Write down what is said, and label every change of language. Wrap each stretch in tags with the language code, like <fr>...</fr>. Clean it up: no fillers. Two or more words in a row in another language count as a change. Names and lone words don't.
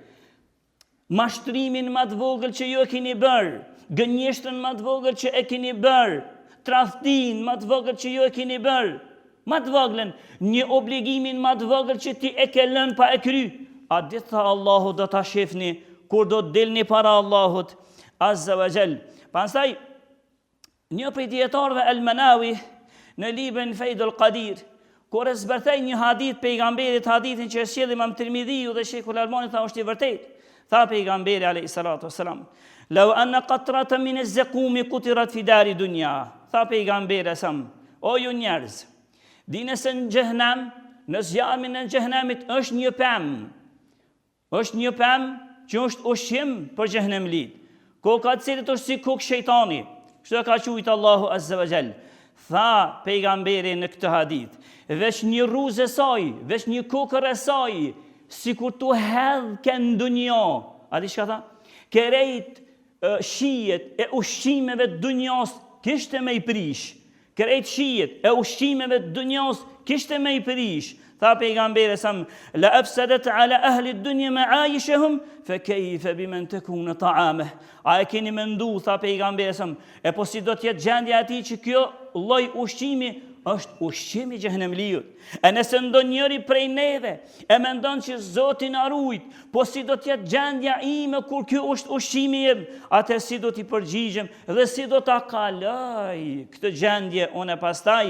<sq>mashtrimin më të vogël që ju e kini bërë, gënjeshtën më të vogël që e kini bërë, tradhtin më të vogël që ju e kini bërë, më të vogëlën, një obligimin më të vogël që ti e ke lënë pa e kry, a ditë tha Allahu do ta shifni kur do të dilni para Allahut</sq> <ar>عز وجل.</ar> <sq>Pastaj një prej dietarëve Al-Manawi në librin Faidul Qadir, kur e zbërthej një hadith pejgamberit, hadithin që e sjell Imam Tirmidhiu dhe Sheikhul Albani tha është i vërtetë. Tha pejgamberi</sq> <ar>عليه الصلاة والسلام, "لو أن قطرة من الزقوم قطرت في دار الدنيا."</ar> <sq>Tha pejgamberi sam, o ju njerëz, dini se në xhehenam, në zjarmin e xhehenamit është një pemë. Është një pemë që është ushqim për xhehenemlit. Koka e cilit është si kokë shejtani. Kështu e ka thujt Allahu</sq> <ar>عز وجل.</ar> <sq>Tha pejgamberi në këtë hadith, veç një rruzë e saj, veç një kokër e saj, sikur tu hedh ke në dunjo. A di çka tha? Kerejt shijet e ushqimeve të dunjos kishte me i prish. Kerejt shijet e ushqimeve të dunjos kishte me i prish.</sq> <ar>Tha pejgamberi sam, لأفسدت على أهل الدنيا معايشهم فكيف بمن تكون طعامه.</ar> <sq>A e keni mendu, tha pejgamberi sam, e po si do të jetë gjendja e tij që kjo lloj ushqimi është ushqimi i xhehenemliut. E nëse ndonjëri prej neve e mendon që Zoti na rujt, po si do të jetë gjendja ime kur ky është ushqimi im, atë si do t'i përgjigjem dhe si do ta kaloj këtë gjendje unë pastaj.</sq>